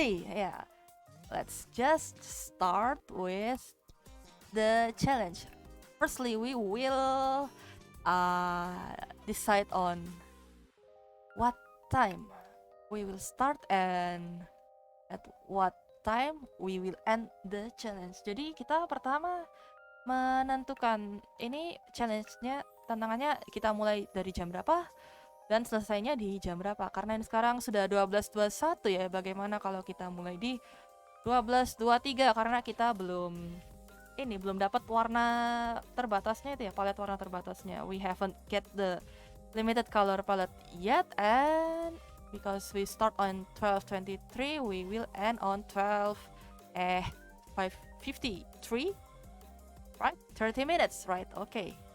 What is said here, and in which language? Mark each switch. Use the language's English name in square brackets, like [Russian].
[English] Yeah, let's just start with the challenge. Firstly, we will decide on what time we will start and at what time we will end the challenge. [Indonesian] Jadi kita pertama menentukan ini challenge-nya, tantangannya kita mulai dari jam berapa dan selesainya di jam berapa. Karena ini sekarang sudah 12:21 ya, bagaimana kalau kita mulai di 12:23, karena kita belum dapat warna terbatasnya itu ya, palet warna terbatasnya. [English] We haven't get the limited color palette yet, and because we start on 12:23, we will end on 5:53, right? 30 minutes, right? Okay.